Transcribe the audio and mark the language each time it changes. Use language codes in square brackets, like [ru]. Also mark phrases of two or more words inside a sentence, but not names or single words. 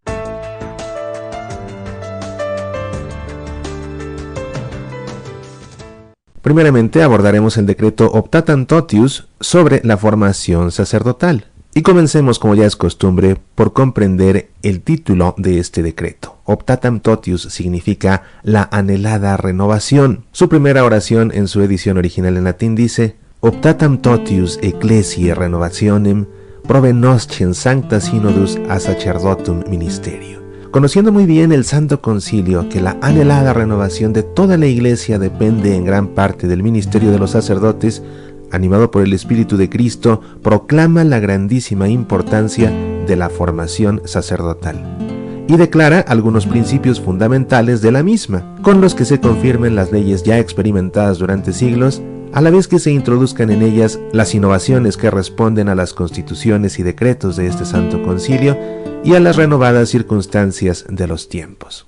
[es] Primeramente abordaremos el decreto Optatam Totius sobre la formación sacerdotal. Y comencemos, como ya es costumbre, por comprender el título de este decreto. Optatam Totius significa la anhelada renovación. Su primera oración en su edición original en latín dice: [la] Optatam Totius Ecclesiae Renovationem provenoscens sancta synodus a sacerdotum ministerio. [es] Conociendo muy bien el Santo Concilio que la anhelada renovación de toda la Iglesia depende en gran parte del ministerio de los sacerdotes, animado por el Espíritu de Cristo, proclama la grandísima importancia de la formación sacerdotal y declara algunos principios fundamentales de la misma, con los que se confirmen las leyes ya experimentadas durante siglos, a la vez que se introduzcan en ellas las innovaciones que responden a las constituciones y decretos de este Santo Concilio y a las renovadas circunstancias de los tiempos.